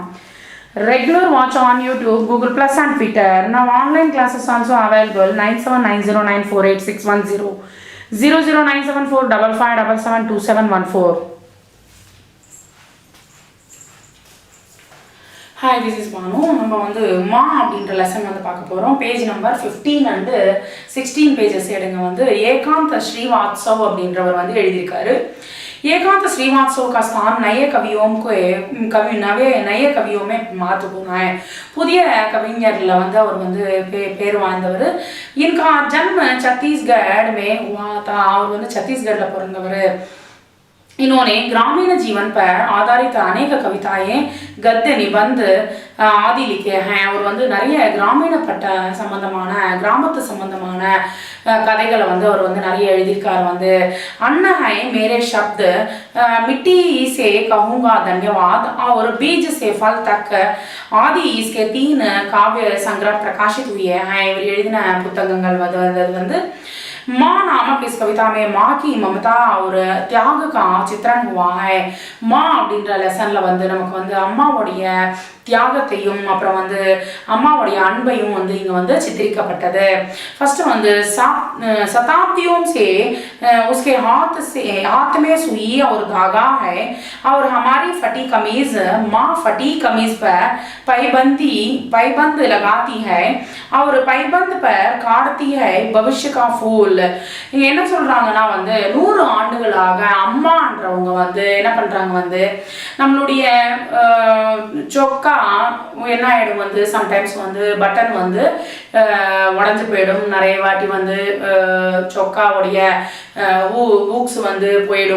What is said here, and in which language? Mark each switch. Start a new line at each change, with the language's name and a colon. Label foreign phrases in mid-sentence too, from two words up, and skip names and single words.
English: Regular watch on YouTube, Google Plus and Twitter. Now online classes also available 9790948610 0097455772714. Hi, this is Banu.
Tamil: நம்ம வந்து மா அப்படின்ற லெசன் வந்து பார்க்க போகிறோம்.
English: page number 15 and 16 pages எடுங்க.
Tamil: வந்து ஏகாந்த ஸ்ரீவாத்சவ் அப்படின்றவர் வந்து எழுதியிருக்காரு.
Hindi: एकांत श्रीवात्सव का स्थान नए कवियों को नए कवियों में महत्वपूर्ण है.
Tamil: புதிய கவிஞர்ல வந்து அவர் வந்து பேர் வாய்ந்தவர்.
Hindi: इनका जन्म छत्तीसगढ़ में हुआ था.
Tamil: அவர் வந்து छत्तीसगढ़ல பிறந்தவர்.
Hindi: इन्होंने ग्रामीण जीवन पर आधारित अनेक कविताएं गद्य निबंध आदि लिखे हैं.
Tamil: और வந்து நிறைய கிராமீணப்பட்ட சம்பந்தமான கிராமத்து சம்பந்தமான கதைகளை வந்து அவர் வந்து நிறைய எழுதியிருக்காரு.
Hindi: வந்து अन्ना है मेरे शब्द मिट्टी से कहूँगा धन्यवाद और बीज से फल तक आदि इसके 3 काव्य संग्रह प्रकाशित हुए हैं.
Tamil: இவர் எழுதின புத்தகங்கள் வந்து
Hindi: माँ नामक इस कविता में माँ की ममता और त्याग का चित्रण हुआ है.
Tamil: माँ அப்படின்ற லெசன்ல வந்து நமக்கு வந்து அம்மாவுடைய தியாகத்தையும் அப்புறம் வந்து அம்மாவுடைய அன்பையும் வந்து இங்க வந்து சித்தரிக்கப்பட்டது.
Hindi: फर्स्ट வந்து शताब्दियों से उसके हाथ में सुई और धागा है और हमारी फटी कमीज माँ फटी कमीज पर पैबंद लगाती है और पैबंद पर काटती है भविष्य का फूल.
Tamil: இங்க என்ன சொல்றாங்கன்னா வந்து 100 ஆண்டுகளாக அம்மான்றவங்க வந்து என்ன பண்றாங்க வந்து நம்மளுடைய சொக்கா என்ன ஆயிடும் வந்து சம்டைம்ஸ் வந்து பட்டன் வந்து உடஞ்சு போயிடும். நிறைய வாட்டி வந்து சொக்காவுடைய ஊக்ஸ் வந்து போயிடும்.